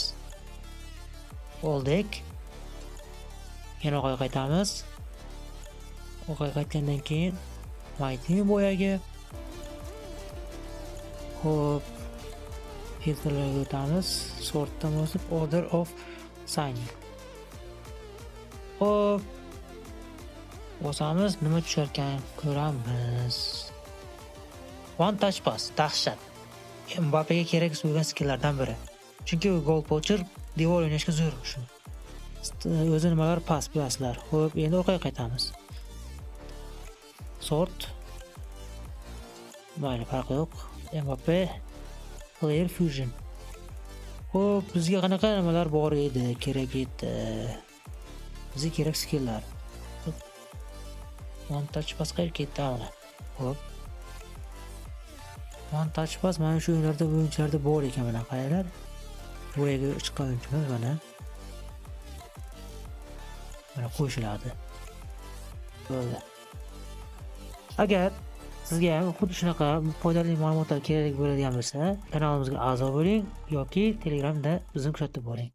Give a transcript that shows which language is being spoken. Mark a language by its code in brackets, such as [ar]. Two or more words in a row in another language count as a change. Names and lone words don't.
[uz] Oldik. Yana o'qqa qaytamiz. O'qqa qaytgandan keyin Mighty bo'yagi. Xo'p, filtrlarga o'tamiz. Sortdan bosib [en] order of signing. [uz] Xo'p, bosamiz, nima tushar ekan ko'ramiz. [en] One touch pass, [uz] dahshat. Mbappe'ga kerak bo'lgan skilllardan biri. Chunki u gol poacher, devor o'ynashga zo'r shu. O'zi nimalar pas bilasizlar. Xo'p, endi orqaga qaytamiz. Sort. Mayli, farqi yo'q. Mbappe Player Fusion. Xo'p, bizga qanaqa nimalar bor edi, kerak edi. Bizga kerak skilllar. [en] One touch pass [uz] qayerga ketdi mana. Xo'p. [en] One touch pass [uz] mana shu o'yinchilarda bor ekan mana qayerlar. Bu yerga chiqqan o'yinchilar mana. Mana qo'shiladi. Bo'ldi. Agar sizga ham xuddi shunaqa foydali ma'lumotlar kerak bo'ladigan bo'lsa, kanalimizga a'zo bo'ling yoki Telegramda bizni kuzatib boring.